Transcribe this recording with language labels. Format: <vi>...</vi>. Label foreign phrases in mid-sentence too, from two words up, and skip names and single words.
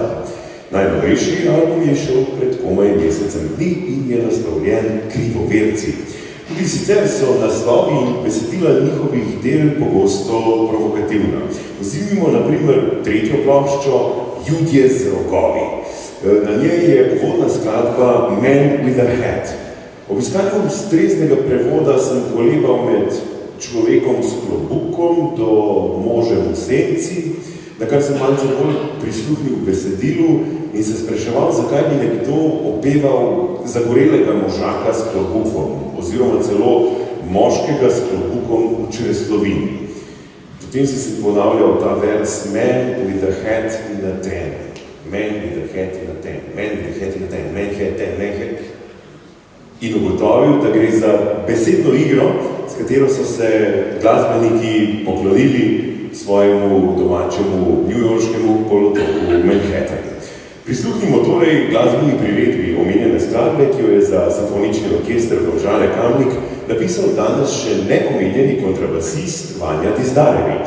<sl>Najnovejši album je šel pred komaj mesecem dni in je naslovljen Krivoverci. Tudi sicer so naslovi in besedila njihovih del pogosto provokativna. Vzimimo na primer tretjo ploščo Judje z rogovi. Na njej je uvodna skladba Man with a Hat. Ob iskanju ustreznega prevoda sem kolebal med človekom s klobukom do možem v senci, na kar sem malce bolj prisluhnil besedilu in se spraševal, zakaj bi nekdo opeval zagorelega možaka s klobukom oziroma celo moškega s klobukom v čreslovini. Potem si ponavljal ta vers</sl> <en>Man with a hat in a ten. Man with a hat in a ten. Man with a hat in a ten. Man hat, ten, man hat.</en> <sl>In ugotovil, da gre za besedno igro, s katero so se glasbeniki poklonili svojemu domačemu newyorškemu polotoku Manhattan. Prisluhnimo torej glasbeni priredbi omenjene skladbe, ki jo je za simfonični orkester Domžale Kamnik napisal danes še neomenjeni kontrabasist Vanja Dizdarević.</sl>